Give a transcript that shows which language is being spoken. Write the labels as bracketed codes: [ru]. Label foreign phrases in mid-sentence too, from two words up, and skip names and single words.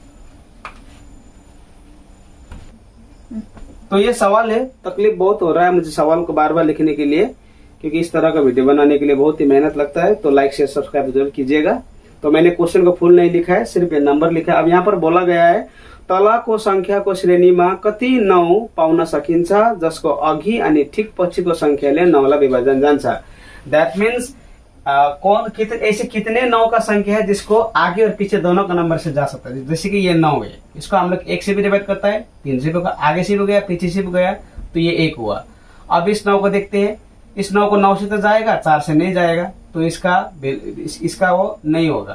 [hi] तो ये सवाल है, तकलीफ बहुत हो रहा है मुझे सवाल को बार बार लिखने के लिए, क्योंकि इस तरह का वीडियो बनाने के लिए बहुत ही मेहनत लगता है। तो [en] like share subscribe [hi] जरूर कीजिएगा। तो मैंने क्वेश्चन को फुल नहीं लिखा है, सिर्फ ये नंबर लिखा है। [ne] अब यहाँ पर बोला गया है तलको संख्याको श्रेणीमा कति 9 पाउन सकिन्छ जसको अघि अनि ठिक पछिको संख्याले 9 लाई विभाजन जान्छ। [en] that means [hi] ऐसे कितने 9 का संख्या है जिसको आगे और पीछे दोनों का नंबर से जा सकता है। जैसे कि ये 9 है, इसको हम लोग 1 से भी डिवाइड करता है, 3 से भी, आगे से भी गया, पीछे से भी गया, तो ये 1 हुआ। अब इस 9 को देखते हैं, इस 9 को 9 से तो जाएगा, 4 से नहीं जाएगा, तो इसका वो नहीं होगा।